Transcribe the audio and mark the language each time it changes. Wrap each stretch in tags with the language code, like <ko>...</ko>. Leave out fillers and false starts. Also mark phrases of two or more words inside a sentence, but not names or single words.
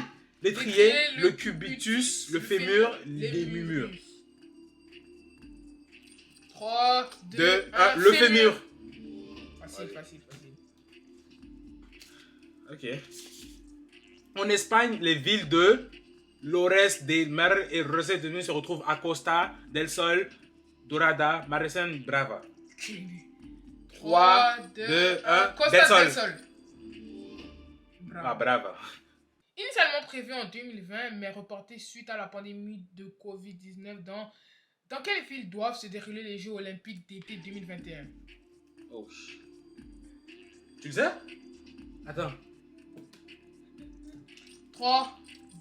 <fr>L'étrier, le cubitus, le fémur, les murmures. 3, 2, 2, 1, 1, le fémur. Facile. Ok. En Espagne, les villes de Lores de Mar et Rosas de Nuit se retrouvent à Costa del Sol, Dorada, Maresen, Brava. 3, 2, 1. Costa del Sol. Ah, Brava. Initialement prévu en 2020, mais reporté suite à la pandémie de Covid-19, dans quelle ville doivent se dérouler les Jeux Olympiques d'été 2021? Oh. Tu le sais? Attends. 3, 2,</fr>